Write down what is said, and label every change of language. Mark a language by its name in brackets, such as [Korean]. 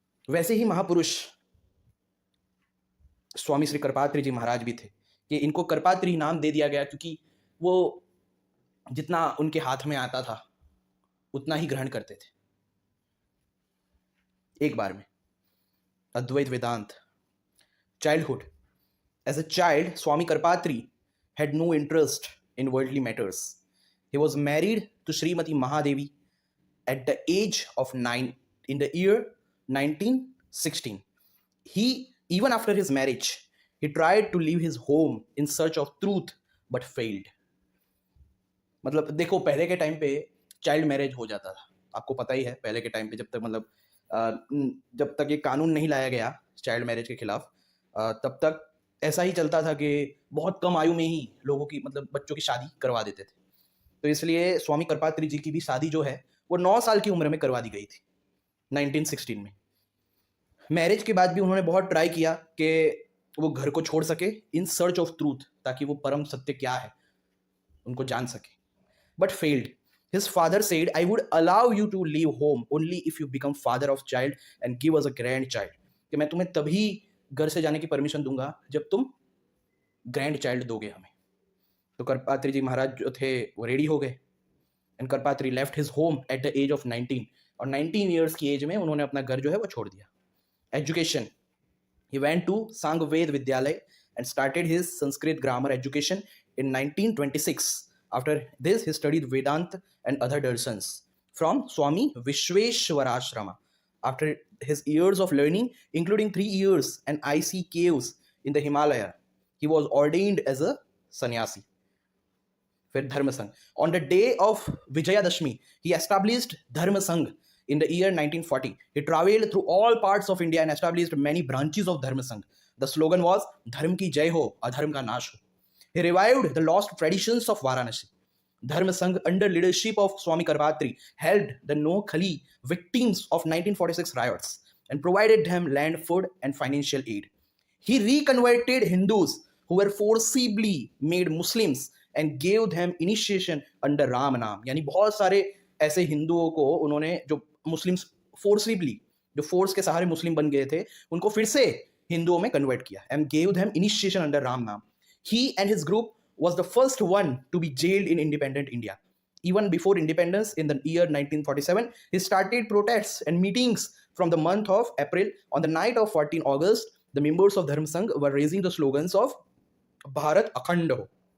[Hindi] वैसे ही महापुरुष स्वामी श्री करपात्री जी महाराज भी थे कि इनको करपात्री नाम दे दिया गया क्योंकि वो जितना उनके हाथ में आता था उतना ही ग्रहण करते थे एक बार में। [English] Advait Vedant. Childhood. As a child, Swami Karpatri had no interest in worldly matters. He was married to Srimati Mahadevi at the age of 9 in the year 1916. Even after his marriage, he tried to leave his home in search of truth but failed. [Hindi] मतलब देखो, पहले के time पे child marriage हो जाता था, आपको पता ही है। पहले के टाइम पे जब तक ये कानून नहीं लाया गया चाइल्ड मैरिज के खिलाफ, तब तक ऐसा ही चलता था कि बहुत कम आयु में ही लोगों की बच्चों की शादी करवा देते थे। तो इसलिए स्वामी करपात्री जी की भी शादी जो है वो 9 साल की उम्र में करवा दी गई थी 1916 में। मैरिज के बाद भी उन्होंने बहुत ट्राई किया कि वो घर को छोड़ सके [English] in search of truth, [Hindi] ताकि वो परम सत्य क्या है उनको जान सके, [English] But failed. His father said, I would allow you to leave home only if you become father of child and give us a grandchild. [Hindi] कि मैं तुम्हें तभी घर से जाने की परमिशन दूंगा जब तुम ग्रैंड चाइल्ड दोगे हमें। तो करपात्री जी महाराज जो थे वो रेडी हो गए, [English] and Karpatri left his home at the age of 19, [Hindi] और 19 ईयर्स की एज में उन्होंने अपना घर जो है वो छोड़ दिया। [English] Education, he went to Sangved Vidyalaya and started his Sanskrit grammar education in 1926. After this, he studied Vedanta and other darsans from Swami Vishweshwarashrama. After his years of learning, including 3 years and icy caves in the Himalaya, he was ordained as a sannyasi. [Hindi] फिर धर्म संघ. [English] On the day of Vijayadashmi, he established Dharma Sangh in the year 1940. He traveled through all parts of India and established many branches of Dharma Sangh. The slogan was, [Hindi] Dharm ki jai ho, adharm ka nash ho. [English] He revived the lost traditions of Varanasi. Dharma Sangh, under leadership of Swami Karpatri, helped the No-Khali victims of 1946 riots and provided them land, food and financial aid. He reconverted Hindus who were forcibly made Muslims and gave them initiation under Ram Naam. [Hindi] यानी बहुत सारे ऐसे हिंदुओं को उन्होंने, जो Muslims forcibly, जो force के सहारे मुस्लिम बन गए थे, उनको फिर से हिंदुओं में कन्वर्ट किया [English] and gave them initiation under Ram Naam. He and his group was the first one to be jailed in independent India. Even before independence in the year 1947, he started protests and meetings from the month of April. On the night of 14 August, the members of Dharma Sangh were raising the slogans of [Hindi] Bharat Akhand Ho.